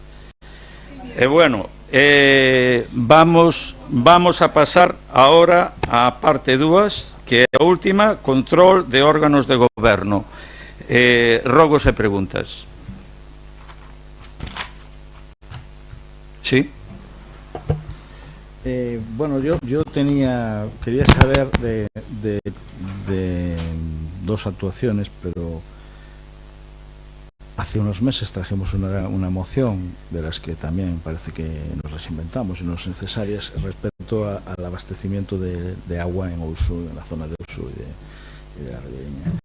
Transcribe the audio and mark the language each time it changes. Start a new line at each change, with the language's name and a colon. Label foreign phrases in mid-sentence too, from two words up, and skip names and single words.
Galician: E bueno, vamos a pasar ahora á parte 2, que é a última, control de órganos de goberno. Rogos e preguntas. Sí.
Spanish: Bueno, yo quería saber de dos actuaciones, pero hace unos meses trajimos una moción de las que también parece que nos las inventamos y no son necesarias respecto al abastecimiento de agua en Ousú, en la zona de Ousú y de la Ribeira.